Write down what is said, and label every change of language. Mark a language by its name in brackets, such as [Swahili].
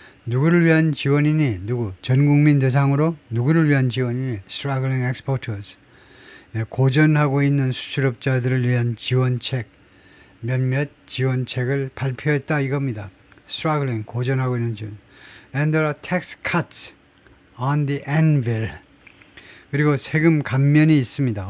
[Korean] 누구를 위한 지원이니? 전 국민 대상으로 누구를 위한 지원이니? [English] Struggling exporters. [Korean] 고전하고 있는 수출업자들을 위한 지원책, 몇몇 지원책을 발표했다 이겁니다. Struggling, 고전하고 있는 지원. [English] And there are tax cuts on the anvil. [Korean] 그리고 세금 감면이 있습니다.